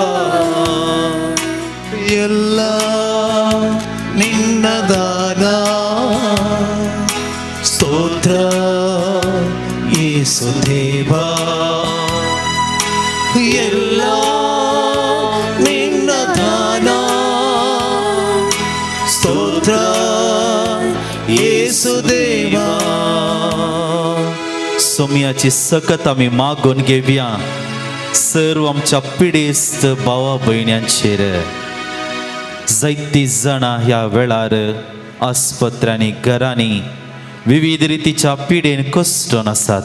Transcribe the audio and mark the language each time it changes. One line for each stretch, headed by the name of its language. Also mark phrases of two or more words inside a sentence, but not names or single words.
Kannada: ಎಲ್ಲ ನಿನ್ನ ದಾನ, ಸ್ತೋತ್ರ ಯೇಸು ದೇವ. ಎಲ್ಲ ನಿನ್ನ ದಾನ, ಸ್ತೋತ್ರ ಯೇಸು ದೇವ.
Konkani: सोम्याची सकत आमी मागून घेवया सर्व आमच्या पिडेस्त भावा भयण्यांचेर. जायतीं जाणां ह्या वेळार आस्पत्र्यांनी घरांनी विविध रितीच्या पिडेन कश्टून आसात.